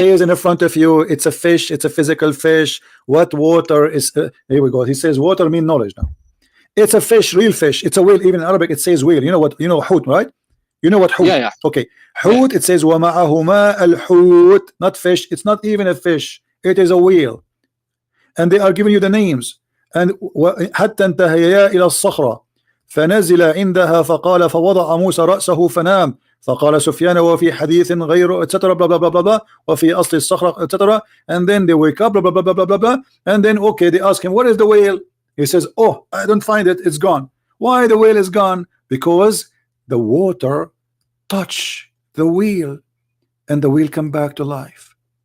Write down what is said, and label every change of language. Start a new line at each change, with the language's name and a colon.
English: It says in the front of you, it's a fish. It's a physical fish. What water is? Here we go. He says water mean knowledge now. It's a fish, real fish. It's a whale. Even in Arabic, it says whale. You know what? You know hoot, right? You know what hoot? Yeah, yeah. Okay, hoot. It says
Arabic: وَمَعَهُمَا الْحُوت.
English: Not fish. It's not even a fish. It is a whale. And they are giving you the names. And
Arabic: حتى انتهيا إلى الصخرة فنزل عندها فقال فوضع موسى رأسه فنام فقال سفيان وفي حديث غير etc.
English: blah blah blah blah blah
Arabic: وفي أصل الصخرة
English: etc. And then they wake up blah blah blah blah blah blah. And then okay, they ask him what is the whale. He says, oh, I don't find it. It's gone. Why the whale is gone? Because the water touch the wheel, and the wheel come back to life.